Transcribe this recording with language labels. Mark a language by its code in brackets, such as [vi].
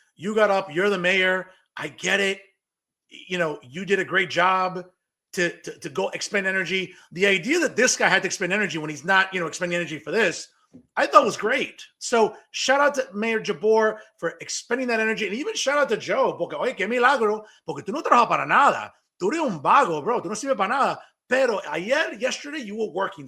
[en] You got up, you're the mayor. I get it. You did a great job to go expend energy. The idea that this guy had to expend energy when he's not, expending energy for this, I thought was great. So shout out to Mayor Jabor for expending that energy. [es] And even shout out to Joe, porque, oye, qué milagro, porque tú no trabajas para nada. Tú eres un vago, bro. Tú no sirves para nada. [en] Pero yesterday, you were working.